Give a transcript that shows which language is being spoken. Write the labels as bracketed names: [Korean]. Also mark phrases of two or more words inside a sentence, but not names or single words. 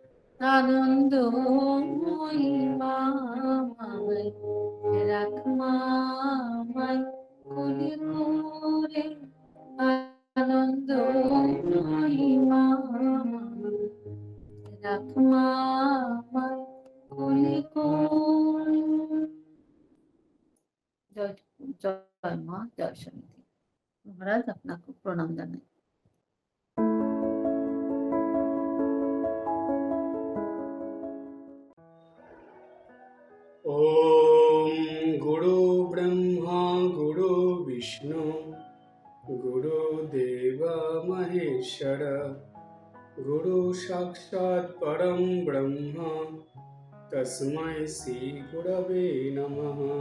[Bangla] আনন্দময়ী মা আমায় রাখমা আমায় কোলে করে, আনন্দময়ী মা রাখমা আমায় কোলে করে। জয় জয় মা, জয় সমিতি। মহারাজ আপনাকে প্রণাম জানাই। [Sanskrit] ओम गुरु ब्रह्मा गुरु विष्णु गुरुदेव महेश्वर, गुरु साक्षात् परम ब्रह्म तस्मै श्री गुरवे नमः।